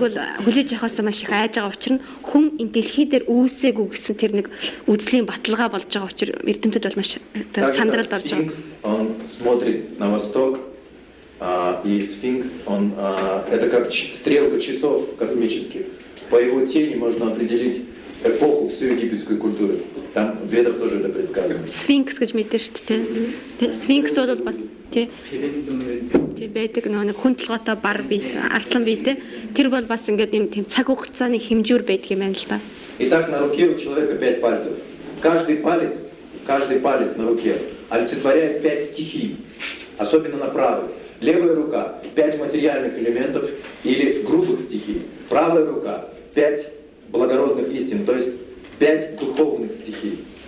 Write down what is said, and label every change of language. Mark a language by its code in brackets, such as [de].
[mn] бол хүлээж авахаас маш их айж байгаа учраас хүн энэ дэлхий дээр үүсээгүй гэсэн тэр нэг үзлийн баталгаа болж байгаа учраас эрдэмтэд бол маш сандралд орж байгаа. [ru] Sphinx смотрит на восток. И Сфинкс он это как стрелка часов космических. По его тени можно определить эпоху всю египетскую культуру. Там в ведах тоже это предсказано. Сфинкс, как мы тешите. Сфинкс, вот он вас. [mn] Байдаг нэг хүн толготой бар бий, арслан бий те. Тэр бол бас ингээд юм цаг хугацааны хэмжүүр байдаг юм байна л ба. [ru] Итак, на руке у человека пять пальцев. Каждый палец на руке олицетворяет пять стихий, особенно на правой. Левая рука – пять материальных элементов или грубых стихий. Правая рука – пять благородных истин, то есть пять духовных стихий.